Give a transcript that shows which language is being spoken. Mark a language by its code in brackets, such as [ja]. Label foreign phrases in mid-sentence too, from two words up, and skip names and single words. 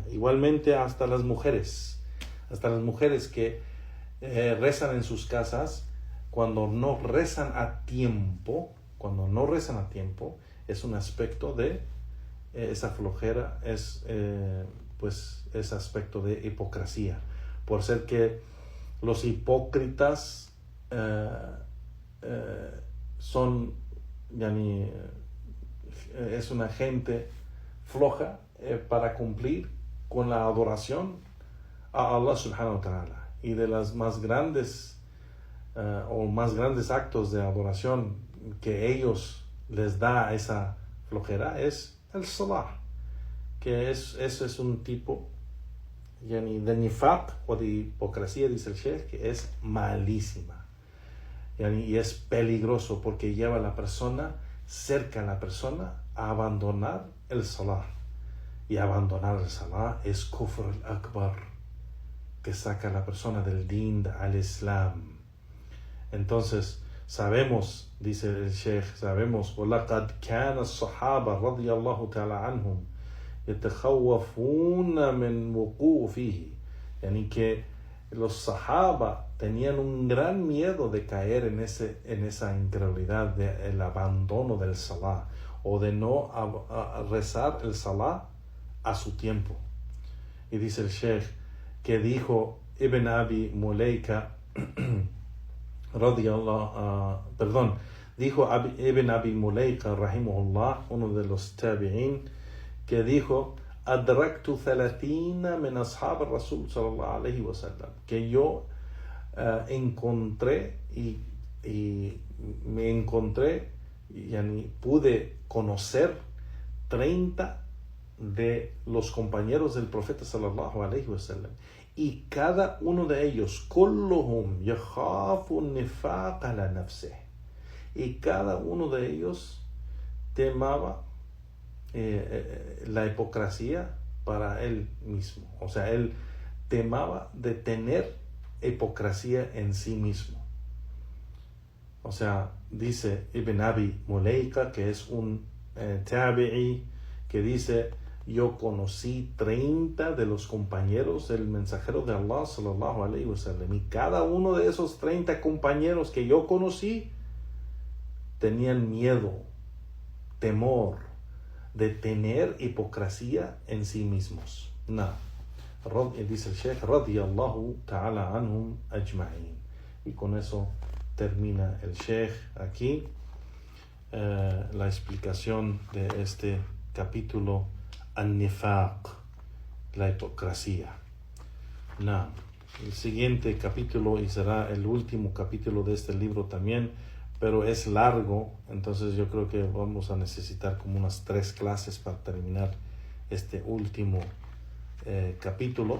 [es] Igualmente hasta las mujeres que rezan en sus casas, cuando no rezan a tiempo, es un aspecto de esa flojera, es aspecto de hipocresía, por ser que los hipócritas son, es una gente floja para cumplir con la adoración a [ar] الله سبحانه وتعالى. [es] Y de las más grandes actos de adoración que ellos les da esa flojera es el salah, que eso es un tipo de nifaq o de hipocresía, dice el Sheikh, que es malísima, y es peligroso porque lleva a la persona a abandonar el salah, y abandonar el salah es [ar] كفر الأكبر, [es] que saca a la persona del [ar] دين الإسلام. [es] Entonces sabemos, dice el Sheikh, [ar] وَلَقَدْ كَانَ الصَّحَابَةُ رَضِيَ اللَّهُ تَعَالَى عَنْهُمْ يَتَخَوَّفُونَ مِنْ وُقُوعِ فِيهِ, [es] que los sahaba tenían un gran miedo de caer en esa incredulidad del abandono del salah, o de no rezar el salah a su tiempo. Y dice el Sheikh que dijo Ibn Abi Mulaika dijo Ibn Abi Mulaika rahimahullah, uno de los tabi'in, que dijo: [ar] أدركت 30 من أصحاب الرسول صلى الله عليه وسلم, [es] que yo pude conocer 30 de los compañeros del profeta [ar] صلى الله عليه وسلم, [es] y cada uno de ellos [ar] كلهم يخاف نفاق على نفسه, [es] y cada uno de ellos temaba la hipocresía para él mismo. O sea, él temaba de tener hipocresía en sí mismo. O sea, dice Ibn Abi Mulaika, que es un tabi'i, que dice: yo conocí 30 de los compañeros del mensajero de Allah [ar] صلى الله عليه وسلم, [es] y cada uno de esos 30 compañeros que yo conocí tenían miedo, temor de tener hipocresía en sí mismos. Dice el Sheikh [ar] رضي الله تعالى عنهم أجمعين. [es] Y con eso termina el Sheikh aquí la explicación de este capítulo An-Nifaq, la hipocresía. El siguiente capítulo, y será el último capítulo de este libro también, pero es largo, entonces yo creo que vamos a necesitar como unas 3 clases para terminar este último capítulo.